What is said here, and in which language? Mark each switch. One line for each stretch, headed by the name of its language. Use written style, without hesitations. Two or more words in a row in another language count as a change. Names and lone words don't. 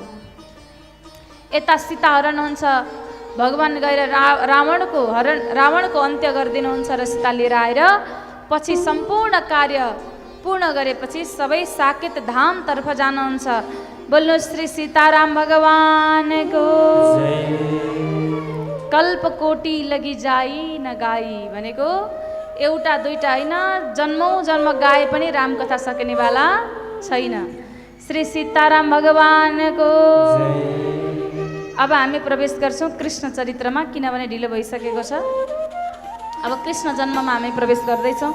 Nepali: यता सीता हरण हुन्छ, भगवान गएर रावणको अन्त्य गरिदिनुहुन्छ र सीता लिएर आएर पछि सम्पूर्ण कार्य पूर्ण गरेपछि सबै साकेत धामतर्फ जानुहुन्छ। बोल्नु श्री सीताराम भगवानको।
Awadhi: कल्पकोटी लगी जाई न गाई
Nepali: भनेको एउटा दुईटा होइन, जन्मौँ जन्म गाए पनि रामकथा सकिनेवाला छैन। श्री सीताराम भगवानको। अब हामी प्रवेश गर्छौँ कृष्ण चरित्रमा, किनभने ढिलो भइसकेको छ। अब कृष्ण जन्ममा हामी प्रवेश गर्दैछौँ।